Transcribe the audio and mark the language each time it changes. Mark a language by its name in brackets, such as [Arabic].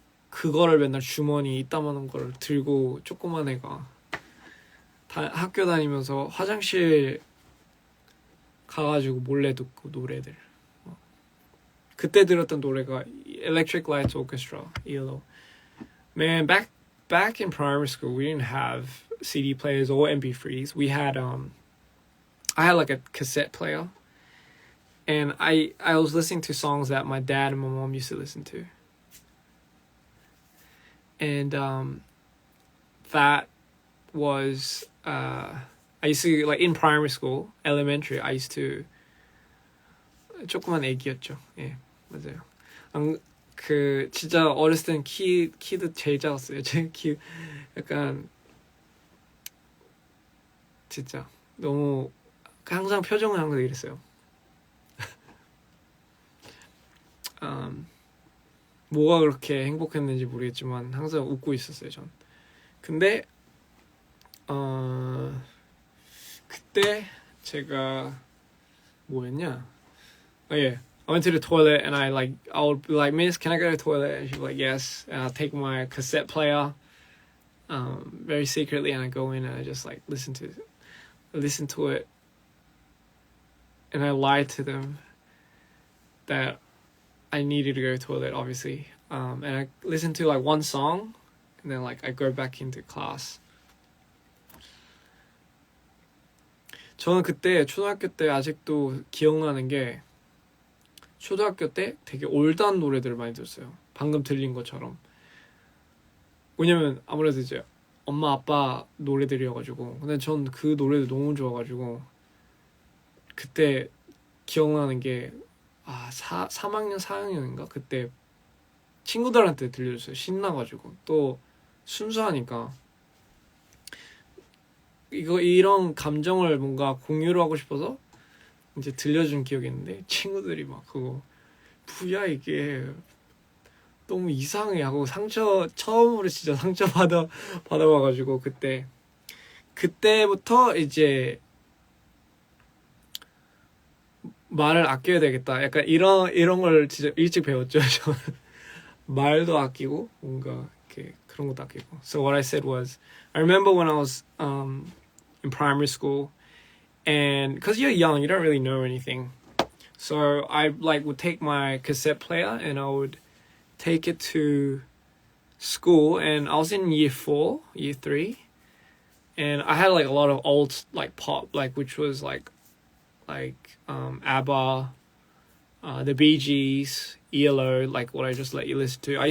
[Korean] 그거를 맨날 주머니 이따만한 거를 들고 조그만 애가 학교 다니면서 화장실 가가지고 몰래 듣고 노래들 그때 들었던 노래가 Electric Light Orchestra, ELO. [English] Man, back in primary school, we didn't have CD players or MP3s. We had I had like a cassette player, and I was listening to songs that my dad and my mom used to listen to, and that was I used to like in primary school, elementary. I used to [Korean] 조그만 애기였죠. 예, 맞아요. 그 진짜 어렸을 땐 키도 제일 작았어요. 제 키 약간 진짜 너무 항상 표정은 항상 이랬어요. 뭐가 그렇게 행복했는지 모르겠지만 항상 웃고 있었어요. 전. 근데 그때 제가 뭐였냐? 예. [English] I went to the toilet and I would be like, Miss, can I go to the toilet? And she'd be like, yes. And I'll take my cassette player, very secretly, and I go in and I just like listen to it, and I lied to them that I needed to go to the toilet, obviously. And I listened to like one song, and then like I go back into class. [Korean] 저는 그때 초등학교 때 아직도 기억나는 게. 초등학교 때 되게 올드한 노래들을 많이 들었어요. 방금 들린 것처럼 왜냐면 아무래도 이제 엄마 아빠 노래들이어가지고 근데 전 그 노래도 너무 좋아가지고 그때 기억나는 게 3학년 4학년인가 그때 친구들한테 들려줬어요. 신나가지고 또 순수하니까 이런 감정을 뭔가 공유를 하고 싶어서 이제 들려준 기억이 있는데 친구들이 막 그거 뭐야 이게 너무 이상해 하고 처음으로 진짜 상처 받아봐가지고 그때부터 이제 말을 아껴야 되겠다. 약간 이런 걸 진짜 일찍 배웠죠. 저는 말도 아끼고 뭔가 이렇게 그런 것도 아끼고. [English] So what I said was, I remember when I was in primary school, and because you're young, you don't really know anything. So I would take my cassette player and I would take it to school, and I was in year 4, year 3, and I had like a lot of old like pop, like which was like ABBA, the Bee Gees, ELO, like what I just let you listen to.